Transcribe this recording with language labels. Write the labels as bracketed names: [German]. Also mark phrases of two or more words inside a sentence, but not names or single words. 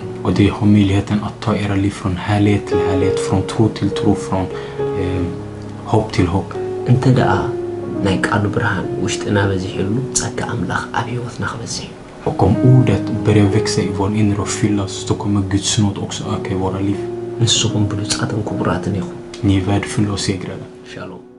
[Swedish] Och det har möjligheten att ta era liv från härlighet till härlighet, från tro till tro, från hopp till hopp. [Tigrinya] እንተ ደኣ ናይ ቃሉ ብርሃን ውሽጥና በዚሕሉ ጸጋ ኣምላኽ ኣብ ህይወትና ክበዝሕ [Swedish] Och om ordet börjar växa i vår inre och fyllas så kommer Guds nåd också öka i våra liv. [Tigrinya] ንስኹም ብሉጻትን ክቡራትን ኢኹም [Swedish] Ni är värdefulla och segrade. [Tigrinya] ሻሎም